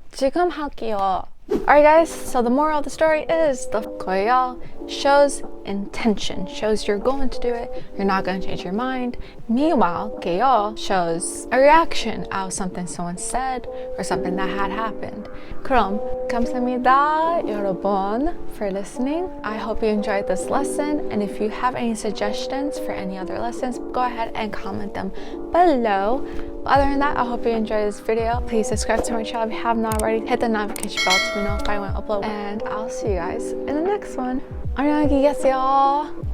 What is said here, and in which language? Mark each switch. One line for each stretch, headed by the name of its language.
Korean: 지금 할게요.
English: Alright guys, so the moral of the story is the 거예요 shows intention, shows you're going to do it, you're not going to change your mind. Meanwhile, 게요 shows a reaction out of something someone said or something that had happened.
Korean: 그럼 감사합니다 여러분
English: for listening. I hope you enjoyed this lesson, and if you have any suggestions for any other lessons, go ahead and comment them below. Other than that, I hope you enjoyed this video. Please subscribe to my channel if you have not already. Hit the notification bell to be notified when I upload. And I'll see you guys in the next one.
Korean: 안녕히 계세요.